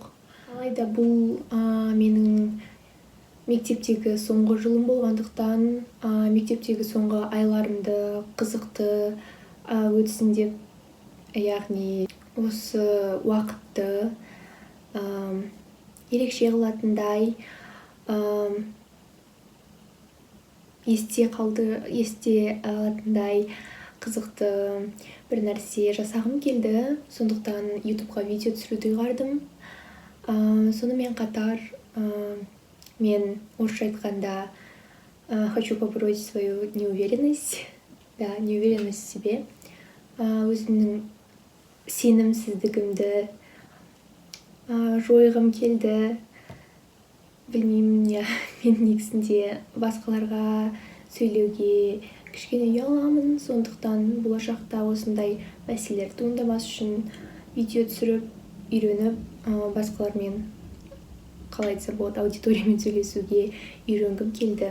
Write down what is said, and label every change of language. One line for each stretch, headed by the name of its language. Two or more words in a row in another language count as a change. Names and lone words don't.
Kazakh: Алайда бұл менің мектептегі соңғы жылым болғандықтан, мектептегі соңғы айларымды қызықты өтсін деп, яғни осы уақытты ерекше қылатындай, есте алатындай қызықты бір нәрсе жасағым келді. Сондықтан YouTube'ға видео түсіруді ұйғардым. Сонымен қатар мен орысша айтқанда
Russian: хочу побороть свою неуверенность. Да, неуверенность в себе.
Kazakh: Өзімнің сенімсіздігімді жойғым келді. Білмеймін, мен негізінде басқаларға сөйлеуге кішкене ұяламын. Сондықтан болашақта осындай мәселелер туындамас үшін видео түсіріп, үйреніп, басқалармен қалай айтсам болады, аудиториямен сөйлесуге үйренгім келді.